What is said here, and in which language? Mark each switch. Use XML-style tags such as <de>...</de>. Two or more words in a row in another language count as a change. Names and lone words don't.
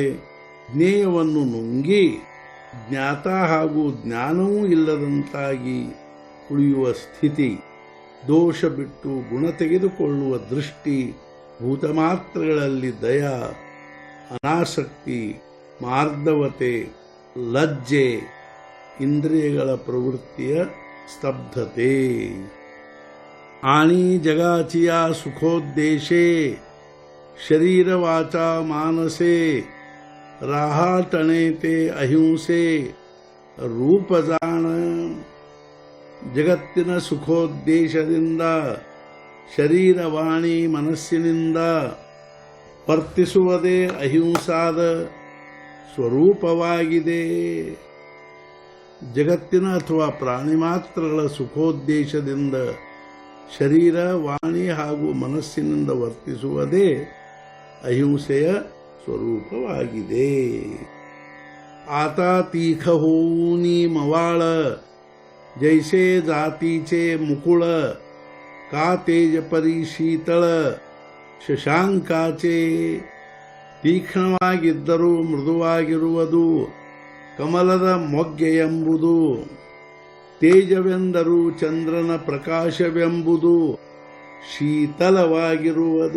<kn>ಜ್ಞೇಯವನ್ನು ನುಂಗಿ ಜ್ಞಾತ ಹಾಗೂ ಜ್ಞಾನವೂ ಇಲ್ಲದಂತಾಗಿ ಉಳಿಯುವ ಸ್ಥಿತಿ, ದೋಷ ಬಿಟ್ಟು ಗುಣ ತೆಗೆದುಕೊಳ್ಳುವ ದೃಷ್ಟಿ, ಭೂತಮಾತ್ರಗಳಲ್ಲಿ ದಯ, ಅನಾಸಕ್ತಿ, ಮಾರ್ದವತೆ, ಲಜ್ಜೆ, ಇಂದ್ರಿಯಗಳ ಪ್ರವೃತ್ತಿಯ ಸ್ತಬ್ಧತೆ।</kn> <mr>आणि जगाची या सुखोद्देशे शरीर वाचा मानसे राहाटणे ते अहिंसे रूप जाण।</mr> <kn>ಜಗತ್ತಿನ ಸುಖೋದ್ದೇಶದಿಂದ ಶರೀರ ವಾಣಿ ಮನಸ್ಸಿನಿಂದ ವರ್ತಿಸುವುದೇ ಅಹಿಂಸಾದ ಸ್ವರೂಪವಾಗಿದೆ। ಜಗತ್ತಿನ ಅಥವಾ ಪ್ರಾಣಿ ಮಾತ್ರಗಳ ಸುಖೋದ್ದೇಶದಿಂದ ಶರೀರ ವಾಣಿ ಹಾಗೂ ಮನಸ್ಸಿನಿಂದ ವರ್ತಿಸುವುದೇ ಅಹಿಂಸೆಯ ಸ್ವರೂಪವಾಗಿದೆ।</kn> <mr>आता तीख होऊनी मवाळ जैसे जातीचे मुकुळ का तेज परी शीतळ ಶಶಾಂಕಾಚೆ।</mr> <kn>ತೀಕ್ಷ್ಣವಾಗಿದ್ದರೂ ಮೃದುವಾಗಿರುವುದು ಕಮಲದ ಮೊಗ್ಗೆ ಎಂಬುದು, ತೇಜವೆಂದರೂ ಚಂದ್ರನ ಪ್ರಕಾಶವೆಂಬುದು ಶೀತಲವಾಗಿರುವುದು।</kn>